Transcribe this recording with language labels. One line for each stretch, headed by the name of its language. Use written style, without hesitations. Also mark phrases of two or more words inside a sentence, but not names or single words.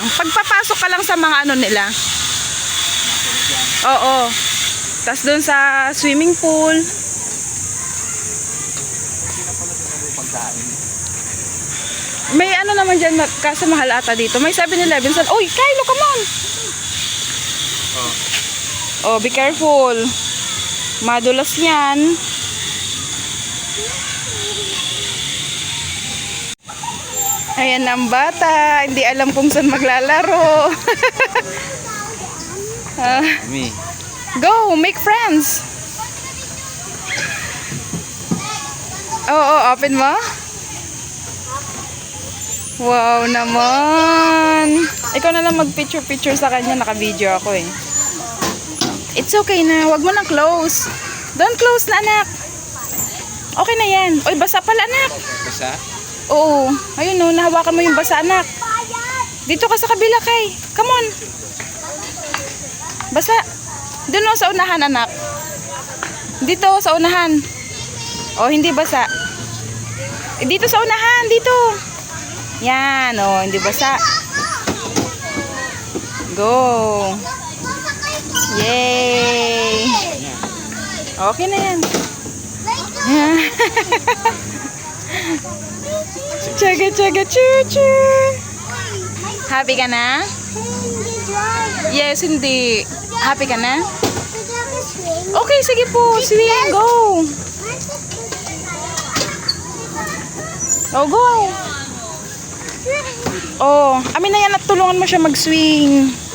Filipino: Pagpapasok ka lang sa mga ano nila. Oo. Tapos doon sa swimming pool. May ano naman dyan, kaso mahal ata dito. May 7-Eleven. Uy, Kylo,
English: come on! Oh, be careful.
Filipino: Madulas yan. Ayan ang bata. Hindi alam kung saan maglalaro.
English: Me. Go, make friends. Oh, open mo.
Filipino: Wow naman. Ikaw na lang mag-picture sa kanya. Naka-video ako eh.
English: It's okay
Filipino: na. Huwag mo nang close.
English: Don't close
Filipino: na, anak. Okay na yan. Uy, basa pala, anak. Basa? Oo. Ayun, no. Nahawakan mo yung basa, anak. Dito ka sa kabila, Kay.
English: Come on.
Filipino: Basa. Doon, no, sa unahan, anak. Dito, sa unahan. Oh, hindi basa. Dito sa unahan. Dito. Yan, oh. Hindi basa. Go. Yay! Okay na yan. Chaga, choo-choo. Happy ka na? Yes, hindi. Happy ka na? Okay, sige po. Swing,
English: go. Oh, go.
Filipino: Oh, amin na yan at tulungan mo siya mag-swing.